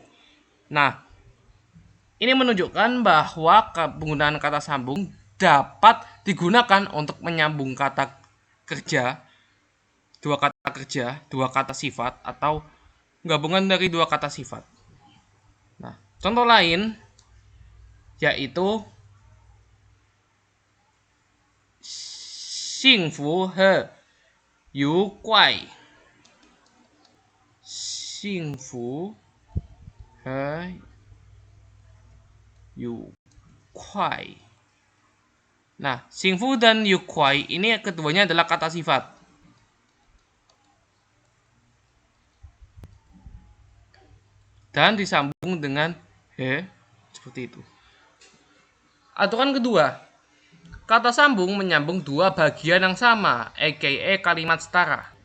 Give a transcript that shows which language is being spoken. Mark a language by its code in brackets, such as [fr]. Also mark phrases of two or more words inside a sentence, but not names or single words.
[id] Nah, ini menunjukkan bahwa penggunaan kata sambung dapat digunakan untuk menyambung kata kerja, dua kata sifat, atau gabungan dari dua kata sifat. Nah, contoh lain yaitu [zh] 幸福和愉快，幸福和愉快。 [id] Nah, 幸福 dan 愉快 ini keduanya adalah kata sifat. Dan disambung dengan he, seperti itu. Aturan kedua, kata sambung menyambung dua bagian yang sama, aka kalimat setara.